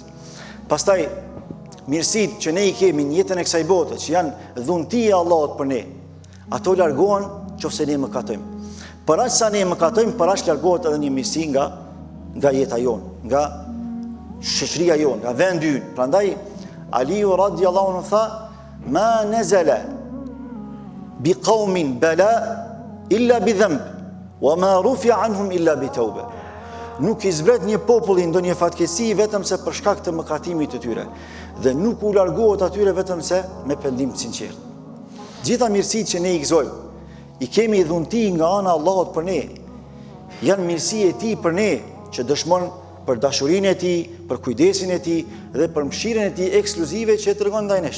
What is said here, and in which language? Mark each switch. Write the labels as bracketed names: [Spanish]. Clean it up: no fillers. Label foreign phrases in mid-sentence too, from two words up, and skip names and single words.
[Albanian] Pastaj mirësitë që ne i kemi në jetën e kësaj bote, që janë dhuntia e Allahut për ne, ato largohen nëse ne mëkatojmë. Për aq sa ne mëkatojmë, për aq largohet edhe një mirësi nga jeta jonë, nga shoqëria jonë, nga vendi ynë. Prandaj Aliu [Arabic] رضي الله عنه [Albanian] tha: [Arabic] "ما نزل بقوم بلاء إلا بذنب، وما رفع عنهم إلا بتوبة." [Albanian] Nuk i zbret një populli ndonjë fatkeqësi vetëm se për shkak të mëkatimit të tyre, dhe nuk u largohet atyre vetëm se me pendim të sinqert. Gjitha mirësitë që ne i gëzojmë, i kemi dhunti nga ana e Allahut për ne, janë mirësi e tij për ne, që dëshmon për dashurinë e tij, për kujdesin e tij dhe për mëshirën e tij ekskluzive që e tregon ndaj nesh.